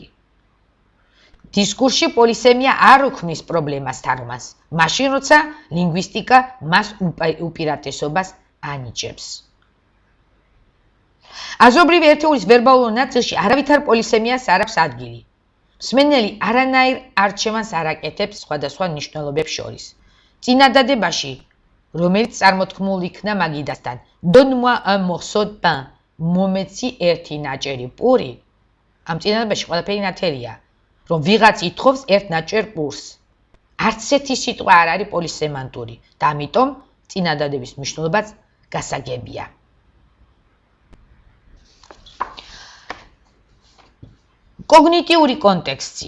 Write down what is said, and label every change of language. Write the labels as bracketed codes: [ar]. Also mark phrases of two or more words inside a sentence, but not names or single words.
[ka] დისკურსში პოლისემია არ უქმნის პრობლემას თარგმანს, მაშინ როცა ლინგვისტიკა მას უპირატესობას ანიჭებს. აზრობრივი ერთეულის ვერბალურ ნაწილში არავითარ პოლისემიას არ აქვს ადგილი. მსმენელი არანაირ არჩევანს არ აკეთებს სხვადასხვა ნიშნულობებს შორის. წინადადებაში, რომელიც წარმოთქმულ იქნა მაგიდასთან, [fr] donne-moi un morceau de pain, [ka] მომეცი ერთი ნაჭერი პური. ამ წინადადებაში ყველაფერი ნათელია, რომ ვიღაც ითხოვს ერთ ნაჭერ პურს. არც ერთი სიტყვა არ არის პოლისემანტური და ამიტომ წინადადების მნიშვნელობაც გასაგებია. კოგნიტიური კონტექსტი.